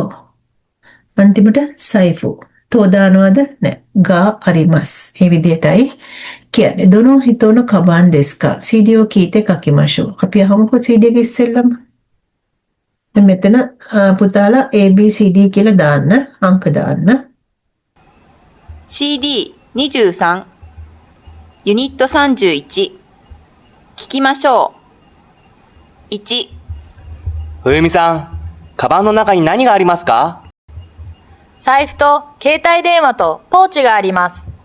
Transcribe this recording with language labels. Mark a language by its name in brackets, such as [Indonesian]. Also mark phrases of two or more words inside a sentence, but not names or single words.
[Sinhala] අන්තිමට සයිෆු. තෝ දානවද? නෑ. [Japanese] があります. [Sinhala] මේ විදිහටයි කියන්නේ. [Japanese] どの人のかばんですか。CDを聞いて書きましょう. [Sinhala] අපි අහමුකෝ සීඩිය එක ඉස්සෙල්ලම. මෙතන පුතාලා ABCD කියලා දාන්න, අංක දාන්න. [Japanese] CD23 ユニット31聞きましょう。1、冬美さん、カバンの中に何がありますか？財布と携帯電話とポーチがあります。